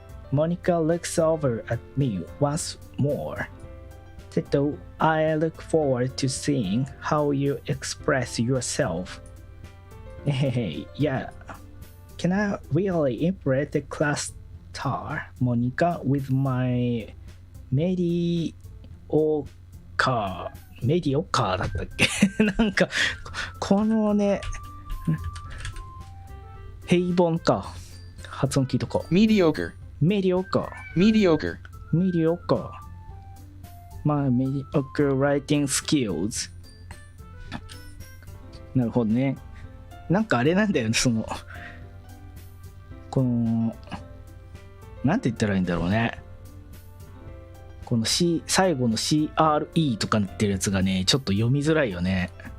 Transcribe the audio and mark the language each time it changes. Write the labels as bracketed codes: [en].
[en] Monica looks over at me once more. Teto, I look forward to seeing how you express yourself. Hey, yeah. Can I really impress the class star, Monica, with my [ja] メディオカーだったっけなんかこのね平凡か発音聞いとこう。 [en] mediocre, [ja] メディオカ [en] mediocre, メディオカ My mediocre writing skills。 [ja] なるほどね。なんかあれなんだよね、そのこのなんて言ったらいいんだろうね、この C 最後の CRE とかってるやつがねちょっと読みづらいよね。